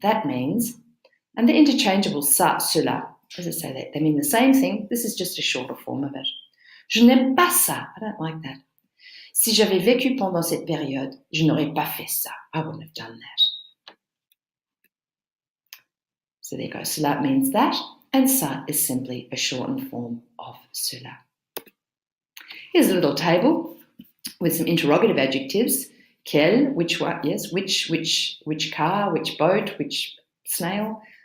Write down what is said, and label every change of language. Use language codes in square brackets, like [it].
[en] That means, and they're interchangeable, ça, cela. As I say, they mean the same thing. This is just a shorter form of it. [fr] Je n'aime pas ça. [en] I don't like that. [fr] Si j'avais vécu pendant cette période, je n'aurais pas fait ça. [en] I wouldn't have done that. So there you go. Cela means that, and ça is simply a shortened form of cela. Here's a little table with some interrogative adjectives. Quel, which one? Yes, which car, which boat, which snail.